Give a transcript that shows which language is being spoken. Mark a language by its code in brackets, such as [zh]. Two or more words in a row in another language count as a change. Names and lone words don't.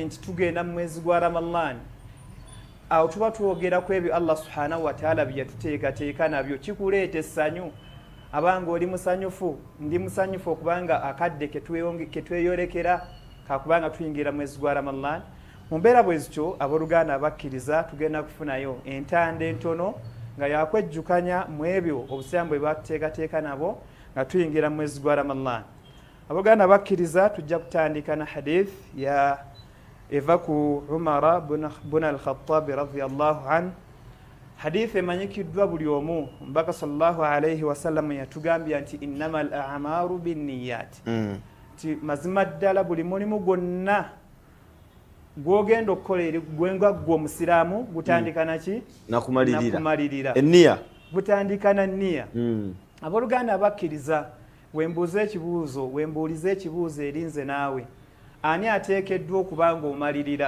[lg] nti tugenda mu mwezi gwa Ramadhan awo tuba twogera ku ebyo Allah [ar] سبحانه وتعالى [lg] bye yatuteekateeka nabyo kikuleeta essanyu abanga oli musanyufu ndi musanyufu okubanga akadde ketweyolekera kakubanga tuyingira mwezi gwa Ramadhan mu mbeera bwezityo abaluganda abakkiriza tugenda kufunayo entanda entono nga yakwejjukanya mu ebyo obusiraamu bwe batuteekateeka nabo nga tuyingira mwezi gwa Ramadhan. Abaluganda abakkiriza tujja kutandika na hadith ya eva ku Umar bin al-Khattab [ar] رضي الله عنه. [lg] Hadith emanyikiddwa buli omu mbaka [ar] صلى الله عليه وسلم [lg] yatugambya nti [ar] إنما الأعمال بالنيات. [lg] Ti mazima ddala buli mulimu gwonna gwogenda okukola eri gwenga gwo musiraamu gutandika naki nakumalirira enniya gutandika na nniya. Abaluganda abakkiriza wembuuza ekibuuzo erinze naawe ani ateekeddwa okubanga omalirira?